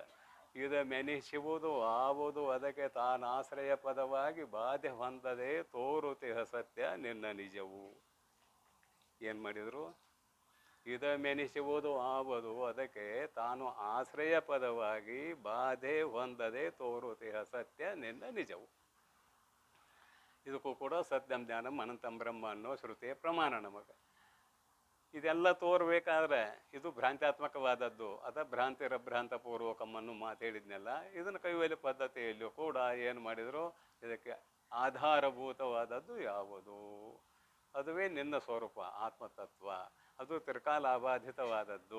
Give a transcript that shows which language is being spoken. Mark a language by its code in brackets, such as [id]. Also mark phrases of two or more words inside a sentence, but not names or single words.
[kn] ಇದ ಮೆನಿಸುವುದು ಆವುದು ಅದಕ್ಕೆ ತಾನಾಶ್ರಯ ಪದವಾಗಿ ಬಾಧೆ ಹೊಂದದೆ ತೋರುತಿಹ ಸತ್ಯ ನಿನ್ನ ನಿಜವು. ಏನು ಮಾಡಿದರು? ಇದ ಮೆನಿಸುವುದು ಆವುದು ಅದಕ್ಕೆ ತಾನು ಆಶ್ರಯ ಪದವಾಗಿ ಬಾಧೆ ಹೊಂದದೆ ತೋರುತಿಹ ಸತ್ಯ ನಿನ್ನ ನಿಜವು. ಇದಕ್ಕೂ ಕೂಡ [sa] ಸತ್ಯಂ ಜ್ಞಾನಂ ಅನಂತಂ ಬ್ರಹ್ಮ [kn] ಅನ್ನೋ ಶ್ರುತಿಯ ಪ್ರಮಾಣ ನಮಗೆ. ಇದೆಲ್ಲ ತೋರ್ಬೇಕಾದ್ರೆ ಇದು ಭ್ರಾಂತ್ಯಾತ್ಮಕವಾದದ್ದು. ಅದ ಭ್ರಾಂತಿರಭ್ರಾಂತ ಪೂರ್ವಕಮ್ಮನ್ನು ಮಾತೇಳಿದ್ನೆಲ್ಲ. ಇದನ್ನು ಕೈವಲ್ಯ ಪದ್ಧತಿಯಲ್ಲಿಯೂ ಕೂಡ ಏನು ಮಾಡಿದರು? ಇದಕ್ಕೆ ಆಧಾರಭೂತವಾದದ್ದು ಯಾವುದು? ಅದುವೇ ನಿನ್ನ ಸ್ವರೂಪ ಆತ್ಮತತ್ವ. ಅದು ತ್ರಿಕಾಲಾಬಾಧಿತವಾದದ್ದು.